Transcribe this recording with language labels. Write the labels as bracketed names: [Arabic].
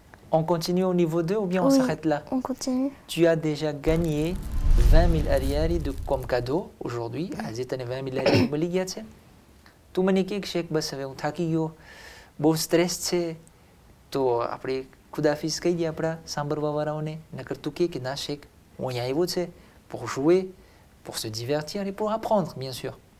[French] On continue au niveau 2 ou bien on Oui, s'arrête là? on continue. Tu as déjà gagné 20 000 ariari comme cadeau aujourd'hui. [Gujarati] આજે તને 20 000 ariari મળી ગયા છે. તું મને કહે કે શેખ બસ હવે હું થાકી ગયો, બહુ સ્ટ્રેસ છે, તો આપણે ખુદાફિઝ કહી દઈએ આપણા સાંભળવાવાળાઓને. નકર તું કહે કે ના શેખ, હું અહીંયા આવ્યો છે [French] pour jouer, pour se divertir et pour apprendre, bien sûr.